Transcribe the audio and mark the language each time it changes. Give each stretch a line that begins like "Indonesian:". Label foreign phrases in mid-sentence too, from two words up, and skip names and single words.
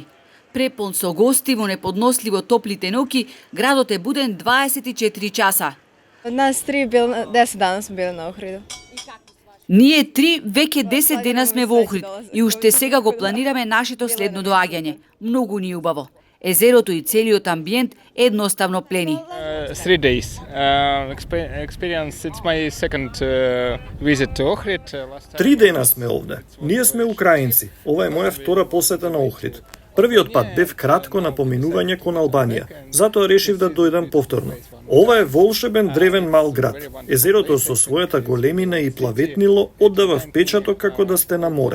Macedonian: Препон со гости во неподносливо топлите ноќи, градот е буден 24 часа.
Serbian: Нас 10 дана сме били на Охриду.
Macedonian: Ние 3 веќе 10 дена сме во Охрид и уште сега го планираме нашето следно доаѓање. Многу ни убаво. Езерото и целиот амбиент едноставно плени.
English: 3 days. Experience, it's my second visit to Ohrid.
Macedonian: 3 дена сме овде. Ние сме украинци. Ова е моја втора посета на Охрид. Првиот пат бев кратко на поминување кон Албанија, затоа решив да дојдам повторно. Ова е волшебен древен мал град. Езерото со својата големина и плаветнило оддава впечаток како да сте на море.